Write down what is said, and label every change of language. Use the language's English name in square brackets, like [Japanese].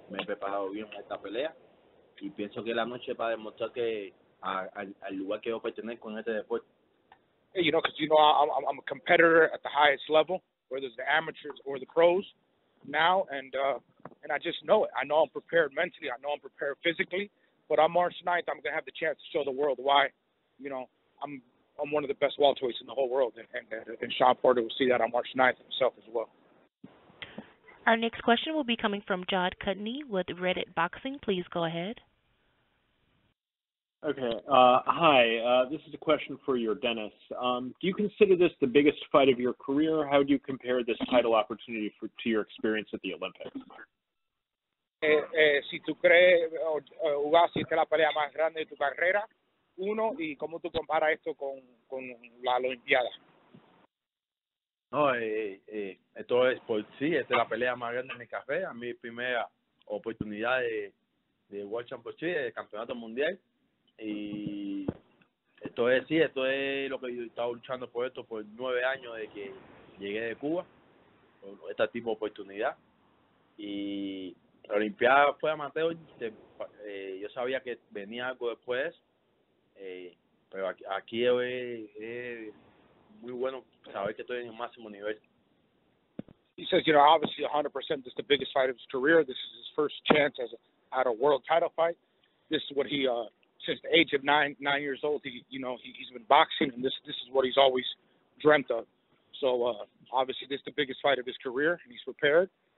[Spanish] Me he preparado bien para esta pelea y pienso que la noche para demostrar que al lugar que yo pertenezco en este deporte. [English] Because I'm a competitor at the highest level, whether it's the amateurs or the pros now, and I just know it. I know I'm prepared mentally. I know I'm prepared physically. But on March 9th, I'm going to have the chance to show the world why, I'm one of the best welterweights in the whole world, and Shawn Porter will see that on March 9th himself as well. Our next question will be coming from Jod Cudney with Reddit Boxing. Please go ahead. Okay. Hi. This is a question for Yordenis. Do you consider this the biggest fight of your career? How do you compare this title opportunity to your experience at the Olympics? [Spanish] Si tú crees, Ugas, si esta es la pelea más grande de tu carrera, uno, y cómo tú comparas esto con la Olimpiada. No, esto es por sí, esta es la pelea más grande de mi carrera, mi primera oportunidad de World Championship, de campeonato mundial, y esto es lo que yo he estado luchando por esto por 9 años de que llegué de Cuba, por este tipo de oportunidad, y la Olimpiada fue amateur, yo sabía que venía algo después, pero aquí es muy bueno saber que estoy en el máximo nivel. [English] He says, obviously 100% this is the biggest fight of his career. This is his first chance at a world title fight. This is what he, since the age of 9 years old, he's been boxing, and this is what he's always dreamt of. So obviously this is the biggest fight of his career, and he's prepared.